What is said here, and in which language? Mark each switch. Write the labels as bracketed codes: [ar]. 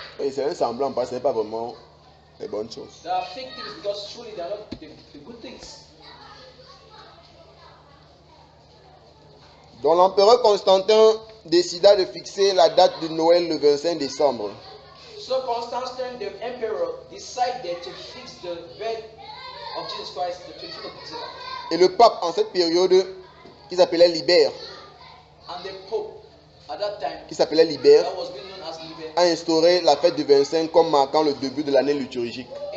[fr] Et c'est un semblant parce que ce n'est pas vraiment les bonnes choses. [en] There are fake things because truly they are not the good things. [fr] Donc l'empereur Constantin décida de fixer la date de Noël le 25 décembre. [en] So Constantine, the emperor, decided to fix the birth of Jesus Christ, the 25th of December. [fr] Et le pape, en cette période, qui s'appelait Libère, [en] And the Pope, at that time, that was being known as Liber, [fr] a instauré la fête du 25 comme marquant le début de l'année liturgique.